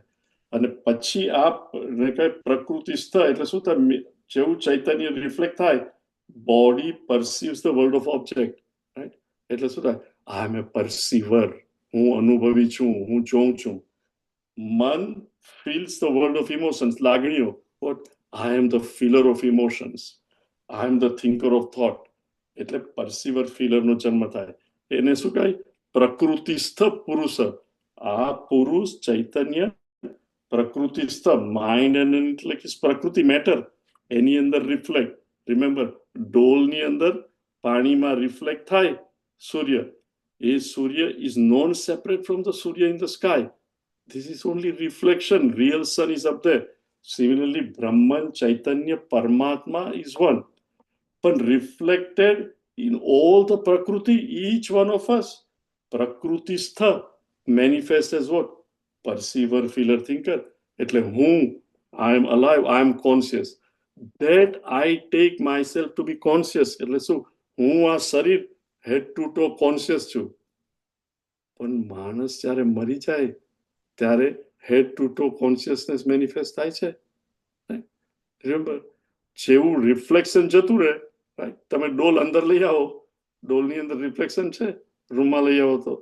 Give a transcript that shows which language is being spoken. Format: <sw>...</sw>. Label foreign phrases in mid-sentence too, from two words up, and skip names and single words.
<gu>અને પછી આ પ્રકૃતિસ્થ એટલે શું થાય? જેવું ચૈતન્ય રિફ્લેક્ટ થાય,</gu> <en>body perceives the world of object, રાઈટ?</en> <gu>એટલે શું થાય?</gu> <en>I am a perceiver,</en> <gu>હું અનુભવી છું, હું જોઉં છું.</gu> <en>મન feels the world of emotions, લાગણીઓ. What? I am the feeler of emotions. I am the thinker of thought.</en> <gu>એટલે પરસીવર ફીલરનો જન્મ થાય. એને શું કહે? પ્રકૃતિસ્થ પુરુષ. આ પુરુષ ચૈતન્ય પ્રકૃતિસ્થ,</gu> <en>mind and intellect is</en> <gu>પ્રકૃતિ, મેટર, એની અંદર રિફ્લેક્ટ. રિમેમ્બર, ડોલની અંદર પાણીમાં રિફ્લેક્ટ થાય સૂર્ય. એ સૂર્ય</gu> <en>is non separate from the સૂર્ય in the sky. This is only reflection. Real sun is up there. Similarly, Brahman, Chaitanya, Paramatma is one. But reflected in all the Prakriti, each one of us. Prakrutistha manifests as what? Perceiver, feeler, thinker.</en> <gu>એટલે હું,</gu> <en>I am alive, I am conscious. That I take myself to be conscious.</en> <gu>એટલે શું? હું આ શરીર</gu> <en>head to toe conscious</en> <gu>છું. પણ માણસ જ્યારે મરી જાય ત્યારે</gu> <en>head to toe consciousness manifest</en> <gu>થાય છે. રિમેમ્બર, જેવું રિફ્લેક્શન જતું રહે, રાઈટ? તમે ડોલ અંદર લઈ આવો, ડોલની અંદર રિફ્લેક્શન છે, રૂમમાં લઈ આવો તો.</gu>